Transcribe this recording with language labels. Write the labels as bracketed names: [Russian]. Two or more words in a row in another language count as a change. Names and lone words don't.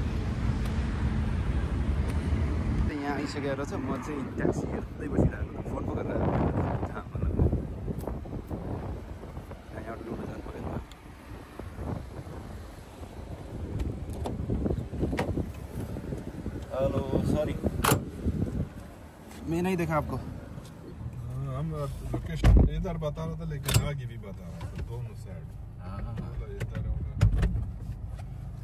[Nepali] यहाँ आइसकेर छ, म चाहिँ ट्याक्सी हेर्दै बसिरहेको, फोन पो गरेर यहाँबाट लुट्नु जानु पऱ्यो नि त। [English] hello sorry [Hindi] मैं नहीं देखा आपको। हम लोकेशन इधर बता रहा था लेकिन आगे भी बता रहा था, दोनों साइड। हाँ इधर होगा।